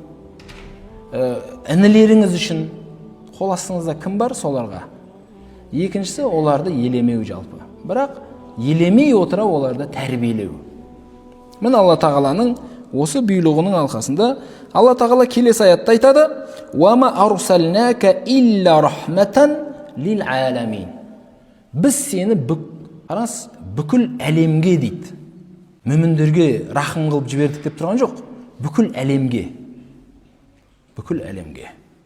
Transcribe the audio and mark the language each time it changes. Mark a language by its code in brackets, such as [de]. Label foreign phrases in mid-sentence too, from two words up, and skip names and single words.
[kk] Інілеріңіз үшін қол астыңызда кім бар, соларға. Екіншісі, оларды елемеу жалпы. Бірақ елемей отыра оларды тәрбиелеу. Міне Алла Тағаланың осы бұйрығының алқасында Алла Тағала келесі аятта айтады: [ar] "وما أرسلناك إلا رحمة للعالمين". [kk] Біз сені бүкіл әлемге дейді. Мүміндерге рахым қылып жібердік деп тұрған жоқ. Бүкіл әлемге. Бүкіл әлемге.